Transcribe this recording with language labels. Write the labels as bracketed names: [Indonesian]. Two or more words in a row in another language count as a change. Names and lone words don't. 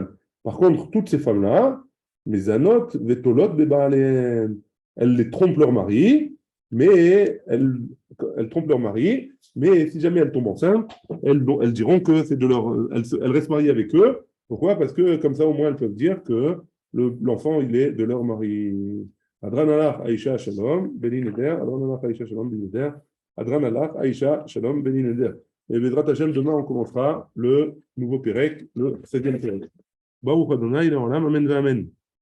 [French] Par contre, toutes ces femmes-là, les [Hebrew] ענות ותולות, [French] elles les trompent leur mari, mais elles trompent leur mari, mais si jamais elles tombent enceintes, elles diront que c'est de leur, elles restent mariées avec eux. Pourquoi? Parce que comme ça, au moins, elles peuvent dire que l'enfant, il est de leur mari. [Hebrew] הדרן עלך האשה שלום בני נדר הדרן עלך האשה שלום בני נדר הדרן עלך האשה שלום בני נדר. Et בעזרת השם, [French] demain, on commencera le nouveau Pérec, le 7e Pérec. [Hebrew] ברוך ה' אמן אמן.